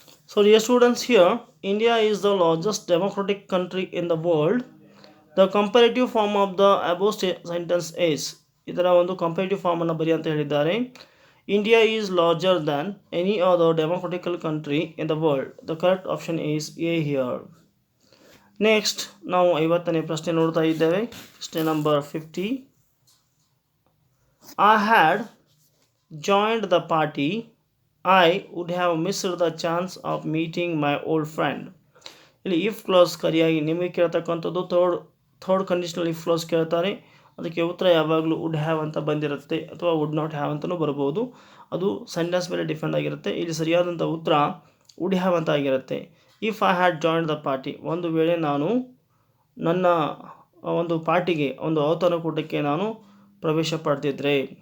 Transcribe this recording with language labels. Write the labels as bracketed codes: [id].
[en] So dear students, here India is the largest democratic country in the world. The comparative form of the above sentence is, [kn] ಇದರ ಒಂದು comparative form ಅನ್ನು ಬರಿ ಅಂತ ಹೇಳಿದ್ದಾರೆ. [en] India is larger than any other democratic country in the world. The correct option is A here. [kn] Next ನಾವು 50ನೇ ಪ್ರಶ್ನೆ ನೋಡ್ತಾ ಇದ್ದೇವೆ. ಪ್ರಶ್ನೆ number 50. [en] I had joined the party, I would have missed the chance of meeting my old friend. [kn] ಇಲ್ಲಿ if clause ಸರಿಯಾಗಿ ನಿಮಗೆ ಕೇಳ್ತಕ್ಕಂಥದ್ದು third conditional if clause ಕೇಳ್ತಾರೆ. ಅದಕ್ಕೆ ಉತ್ತರ ಯಾವಾಗಲೂ ವುಡ್ ಹ್ಯಾವ್ ಅಂತ ಬಂದಿರುತ್ತೆ ಅಥವಾ ವುಡ್ ನಾಟ್ ಹ್ಯಾವ್ ಅಂತಲೂ ಬರ್ಬೋದು. ಅದು ಸೆಂಟೆನ್ಸ್ ಮೇಲೆ ಡಿಪೆಂಡ್ ಆಗಿರುತ್ತೆ. ಇಲ್ಲಿ ಸರಿಯಾದಂಥ ಉತ್ತರ ವುಡ್ ಹ್ಯಾವ್ ಅಂತ ಆಗಿರುತ್ತೆ. [en] if I had join the party, [kn] ಒಂದು ವೇಳೆ ನಾನು ನನ್ನ ಒಂದು ಪಾರ್ಟಿಗೆ, ಒಂದು ಔತಣಕೂಟಕ್ಕೆ ನಾನು ಪ್ರವೇಶ ಪಡೆದಿದ್ದರೆ.